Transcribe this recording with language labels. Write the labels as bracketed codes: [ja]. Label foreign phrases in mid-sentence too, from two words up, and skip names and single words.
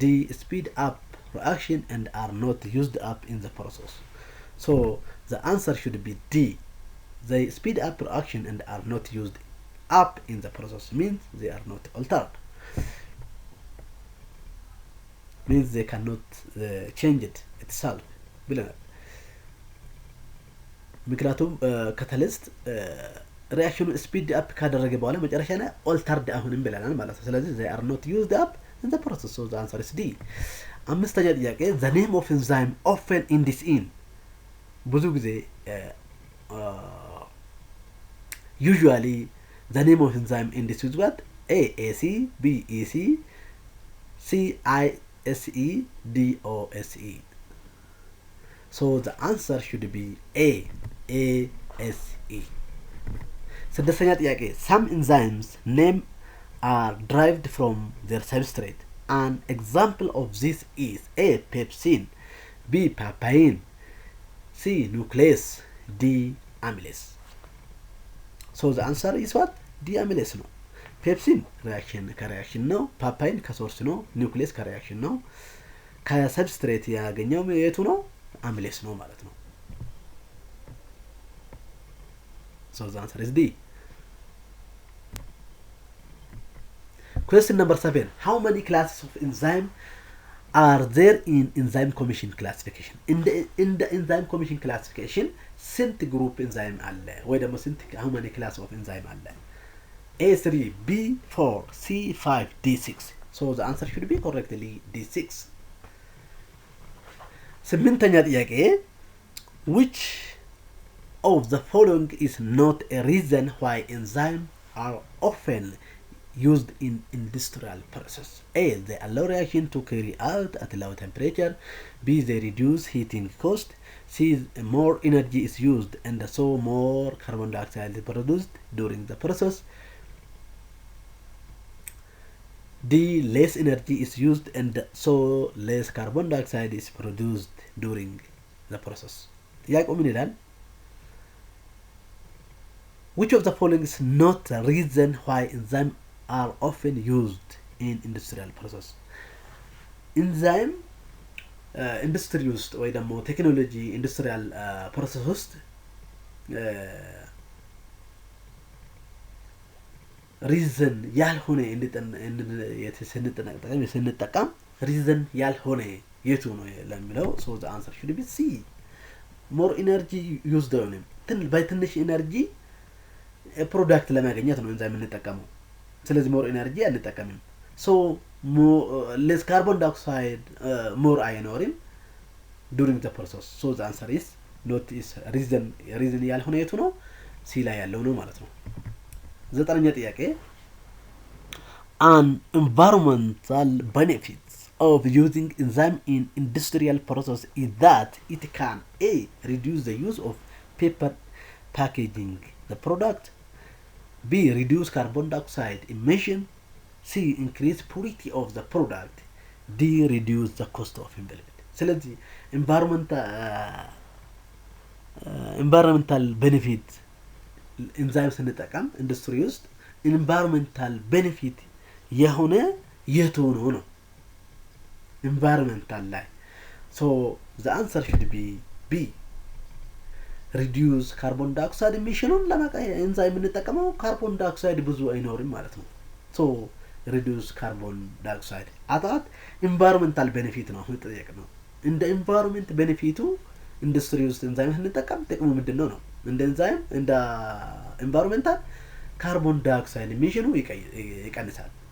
[en] Speed up reaction and are not used up in the process. So the answer should be D. They speed up reaction and are not used up in the process, means they are not altered. Means they cannot change it itself [am] ብለናል። ምክንያቱም ካታሊስት ሪአክሽኑ ስፒድ አፕ ካደረገ በኋላ መጨረሻ ላይ ኦልተርድ አሁንም ብለናል ማለት ነው። ስለዚህ [en] they are not used up in the process, so the answer is D. [am] አምስተኛ ጥያቄ [en] the name of enzyme often ends in [am] ብዙ ጊዜ [en] usually the name of enzyme ends with what? A. AC, B. EC, C. ISE, D. OSE. So the answer should be A. ASE. [am] ስድስተኛ ጥያቄ [en] some enzymes name are derived from their substrate. An example of this is A. pepsin, B. papain, C. nuclease, D. amylase. So the answer is what? D. [am] amylase ነው። ፔፕሲን ሪአክሽን ከሪአክሽን ነው። ፓፓይን ከሶርስ ነው። ኒውክሊየስ ከሪአክሽን ነው። ከሰብስትሬት ያገኘው የቱ ነው? አሚሌስ ነው ማለት ነው። [en] So the answer is D. Question number 7. How many classes of enzyme are there in enzyme commission classification? In the enzyme commission classification [am] ስንት ግሩፕ [en] enzyme [am] አለ ወይ ደግሞ ስንት [en] how many classes of enzyme አለ? A3, B4, C5, D6. So the answer should be correctly D6. [am] ስምንተኛ ጥያቄ [en] which of the following is not a reason why enzymes are often used in industrial process? A. They allow reaction to carry out at low temperature. B. They reduce heating cost. C. More energy is used and so more carbon dioxide is produced during the process. D. Less energy is used and so less carbon dioxide is produced during the process. [am] ጥያቄው ምን ይላል? [en] Which of the following is not a reason why enzymes are often used in industrial process? Enzyme industry [am] ውስጥ ወይ ደግሞ [en] technology industrial process [am] ውስጥ ሪዝን ያልሆነ ስንጠቀም ሪዝን ያልሆነ የቱ ነው ለሚለው [en] so the answer should be C. more energy used [am] ነው በትንሽ ኢነርጂ ፕሮዳክት ለማግኘት ነው ኤንዛይም እንጠቀመው። ስለዚህ [en] more energy አንጠቀምም። so less carbon dioxide more አይኖርም during the process, so the answer is not is reason [am] ያልሆነ የቱ ነው? C ላይ ያለው ነው ማለት ነው። ዘጠነኛ ጥያቄ [en] an environmental benefits of using enzyme in industrial process is that it can A. reduce the use of paper packaging the product, B. reduce carbon dioxide emission, C. increase purity of the product, D. reduce the cost of environment. [am] ስለዚህ [en] environmental benefit enzyme [am] ስንጠቀም ኢንዱስትሪ ውስጥ [en] environmental benefit [am] የሆነ የቱ ነው? [en] environmental ላይ so the answer should be B. reduce carbon dioxide emission [am] ለማቃ ኤንዛይም እንጠቀመው [en] carbon dioxide [am] ብዙ አይኖርም ማለት ነው። [en] so reduce carbon dioxide [am] አጣት [en] environmental benefit [am] ነው ተጠየቅ ነው እንደ [en] environment benefit [am] ኢንዱስትሪ ውስጥ ኤንዛይም እንጠቀም ጥቅሙ ምንድነው ነው እንደ ኤንዛይም እንደ [en] environmental carbon dioxide emission [am] ይቀንሳል